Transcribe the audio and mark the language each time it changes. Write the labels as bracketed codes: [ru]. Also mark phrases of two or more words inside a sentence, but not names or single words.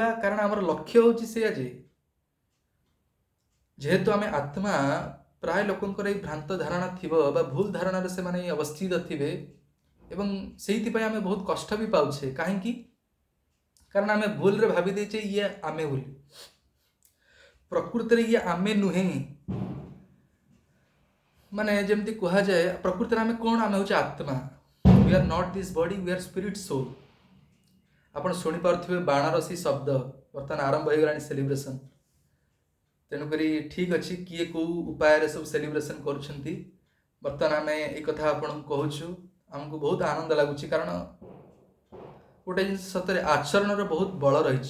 [or] କାରଣ ଆମର ଲକ୍ଷ୍ୟ ହେଉଛି ସେଇଆ ଯେ ଯେହେତୁ ଆମେ ଆତ୍ମା, ପ୍ରାୟ ଲୋକଙ୍କର ଏଇ ଭ୍ରାନ୍ତ ଧାରଣା ଥିବ ବା ଭୁଲ ଧାରଣାରେ ସେମାନେ ଅବସ୍ଥିତ ଥିବେ ଏବଂ ସେଇଥିପାଇଁ ଆମେ ବହୁତ କଷ୍ଟ ବି ପାଉଛେ। କାହିଁକି? କାରଣ ଆମେ ଭୁଲରେ ଭାବି ଦେଇଛେ ଇଏ ଆମେ ବୋଲି। ପ୍ରକୃତରେ ଇଏ ଆମେ ନୁହେଁ। ମାନେ ଯେମିତି କୁହାଯାଏ ପ୍ରକୃତରେ ଆମେ କ'ଣ? ଆମେ ହେଉଛି ଆତ୍ମା। [en] We are not this body, we are spirit soul. [or] ଆପଣ ଶୁଣିପାରୁଥିବେ ବାଣର ସେ ଶବ୍ଦ ବର୍ତ୍ତମାନ ଆରମ୍ଭ ହୋଇଗଲାଣି ସେଲିବ୍ରେସନ୍। ତେଣୁକରି ଠିକ୍ ଅଛି, କିଏ କେଉଁ ଉପାୟରେ ସବୁ ସେଲିବ୍ରେସନ୍ କରୁଛନ୍ତି। ବର୍ତ୍ତମାନ ଆମେ ଏଇ କଥା ଆପଣଙ୍କୁ କହୁଛୁ, ଆମକୁ ବହୁତ ଆନନ୍ଦ ଲାଗୁଛି। କାରଣ ଗୋଟେ ଜିନିଷ ସତରେ ଆଚରଣର ବହୁତ ବଳ ରହିଛି।